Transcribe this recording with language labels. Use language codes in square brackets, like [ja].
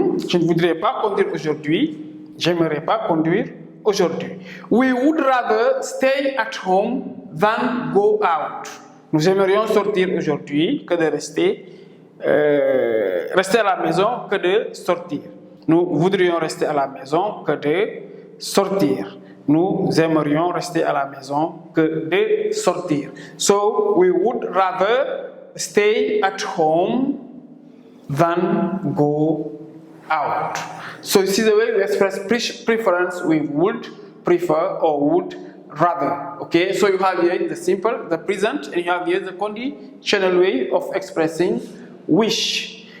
[fr] Je ne voudrais pas conduire aujourd'hui. J'aimerais pas conduire aujourd'hui. [en] We would rather stay at home than go out. [fr] Nous aimerions sortir aujourd'hui que de rester à la maison que de sortir. Nous voudrions rester à la maison que de sortir. Nous aimerions rester à la maison que de sortir. [en] So we would rather stay at home than go out. So this is the way we express preference with would, prefer, or would rather. Okay, so you have here the simple, the present, and you have here the conditional way of expressing wish.